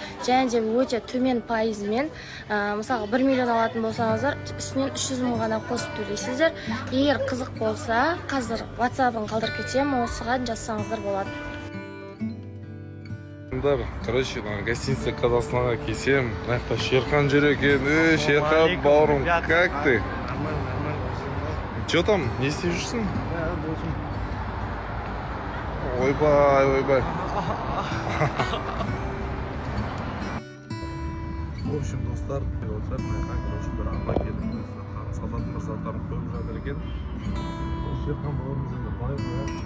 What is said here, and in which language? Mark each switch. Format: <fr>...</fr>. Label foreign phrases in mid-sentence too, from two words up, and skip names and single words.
<kk>Және де өте төмен пайызымен, мысалы 1 миллион алатын болсаңыздар, үстінен 300 мың ғана қосып төлейсіздер. Егер қызық болса, қазір WhatsApp-ын қалдырып кетемін, осыған жазсаңыздар болады. Короче, гостиница Казахстанға келсем, мынаяқта Шерхан жүр екен. Шерхан, бауырым,</kk> <ru>как ты? Че там,</ru> <kk>не істеп жүрсің? Ойбай, ойбай.</kk> <ru>В общем,</ru> <kk>достар, короче, бір ана келді. Сататын бір заттарын қойып жатыр екен. Шерхан бауырымыз енді бай-бай.</kk>